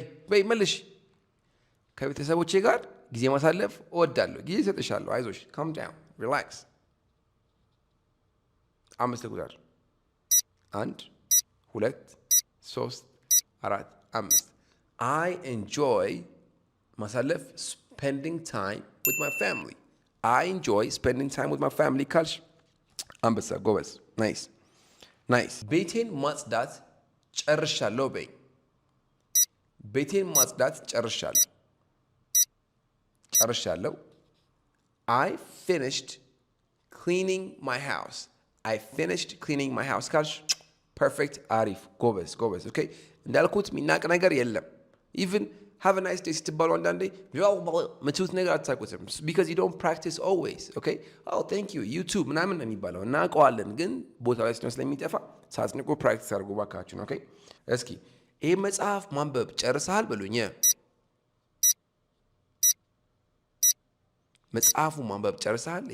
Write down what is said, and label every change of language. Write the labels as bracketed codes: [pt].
[am] በይ መልሽ። ከቤተሰቦቼ ጋር ጊዜ ማሳለፍ እወዳለሁ። ጊዜ እሰጥሻለሁ። አይዞሽ ካም ዳውን ሪላክስ። 5 ቁጥር 1 2 3 4 5 [en] I enjoy [am] ማሳለፍ [en] spending time with my family. I enjoy spending time with my family [am] ካልሽ አንበሳ ጎበዝ። ናይስ። ቤቴን ማጽዳት ጨርሻለሁ በይ። ቤቴን ማጽዳት ጨርሻለሁ። [en] I finished cleaning my house. [am] I finished cleaning my house ካልሽ ፐርፌክት አሪፍ ጎበዝ። ኦኬ እንዳልኩት የሚናቅ ነገር የለም። ኢቭን [en] have a nice day [am] ስትባሉ አንዳንዴ ምትሉት ነገር አታውቁትም [en] because you don't practice always. Okay? Oh thank you you too [am] ምናምን ነው የሚባለው እናውቀዋለን ግን ቦታ ላይ ስለሚጠፋ ሳትንቁ ፕራክቲስ አድርጉ ባካችሁ። ኦኬ እስኪ ይህ መጽሐፍ ማንበብ ጨርሰሃል በሉኝ። መጽሐፉ ማንበብ ጨርሰሃል?